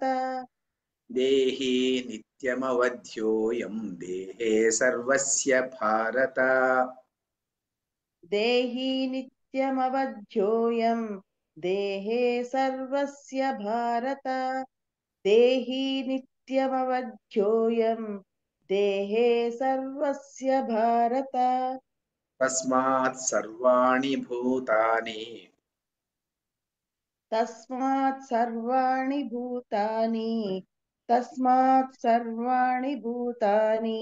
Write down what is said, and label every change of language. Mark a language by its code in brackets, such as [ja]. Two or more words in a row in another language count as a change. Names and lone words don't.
[sa] దేహి నిత్యమవధ్యోయం దేహే సర్వస్య భారత దేహి నిత్యమవధ్యోయం దేహే సర్వస్య భారత దేహి నిత్యమవధ్యోయం దేహే సర్వస్య భారత తస్మాత్ సర్వాణి భూతాని తస్మాత్ సర్వాణి భూతాని తస్మాత్ సర్వాణి భూతాని